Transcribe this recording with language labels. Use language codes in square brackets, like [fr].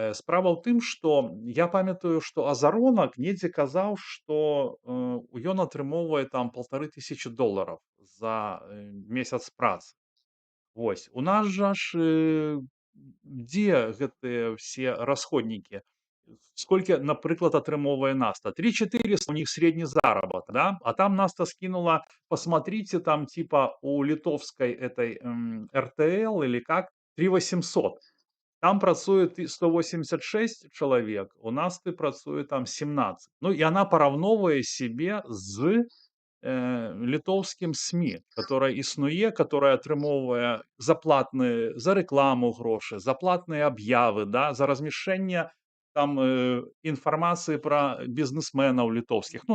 [be] Справа ў тым, што я памятаю, што Азаронак недзе казаў, што ён атрымоўвае там $1500 за месяц працы. Вось. У нас жа ж дзе гэтыя все расходнікі? Сколькі, напрыклад, атрымоўвае Наста? [ru] 3400 у них средний заработок, да? А там Наста скинула, посмотрите, там типа у литовской этой РТЛ или как, 3800. Там працует 186 человек, у Насты працуе там 17. [be] Ну, и она параўноўвае себе з літоўскім СМІ, которая існуе, которая атрымоўвае за рэкламу грошы, за платныя аб'явы, да, за размяшчэнне там інфармацыі пра бізнесменаў літоўскіх.